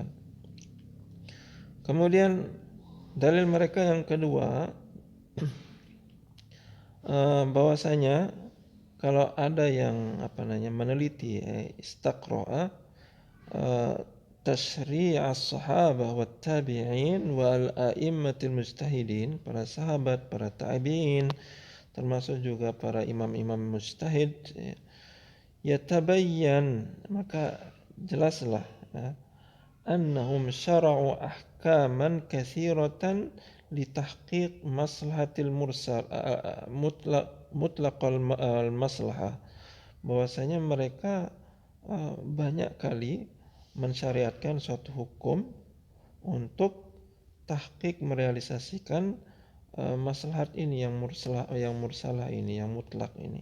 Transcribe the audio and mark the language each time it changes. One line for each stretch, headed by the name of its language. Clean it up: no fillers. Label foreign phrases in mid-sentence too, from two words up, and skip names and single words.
Indonesian: Kemudian dalil mereka yang kedua, bahwasanya kalau ada yang meneliti
Arabic: استقراء تشريع الصحابة و التابعين والأئمة المجتهدين,
Indonesian: para sahabat, para tabi'in, termasuk juga para imam-imam mujtahid, yatabayyan, maka jelaslah,
Arabic: أنهم شرعوا أحكاما كثيرة لتحقيق المصلحة المرسلة مطلق المصلحة,
Indonesian: bahwasanya mereka banyak kali mensyariatkan suatu hukum untuk tahqiq, merealisasikan maslahat ini yang mursalah ini, yang mutlak ini.